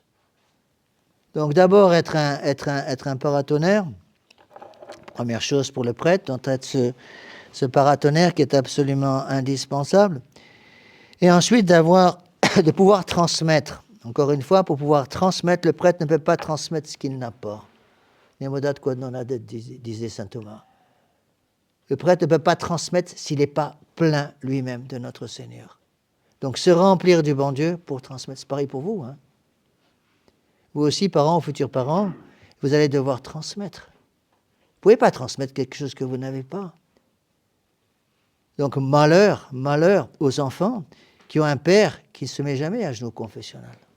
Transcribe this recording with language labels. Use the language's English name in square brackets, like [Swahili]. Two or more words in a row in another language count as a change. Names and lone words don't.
[French] Donc d'abord, être un paratonnerre, première chose pour le prêtre, donc être ce paratonnerre qui est absolument indispensable. Et ensuite, de pouvoir transmettre. Encore une fois, pour pouvoir transmettre, le prêtre ne peut pas transmettre ce qu'il n'a pas. [Latin] Nemodat quod non adet, [French] disait saint Thomas. Le prêtre ne peut pas transmettre s'il n'est pas plein lui-même de notre Seigneur. Donc se remplir du bon Dieu pour transmettre. C'est pareil pour vous. Hein? Vous aussi, parents ou futurs parents, vous allez devoir transmettre. Vous ne pouvez pas transmettre quelque chose que vous n'avez pas. Donc malheur aux enfants qui ont un père qui ne se met jamais à genoux confessionnel.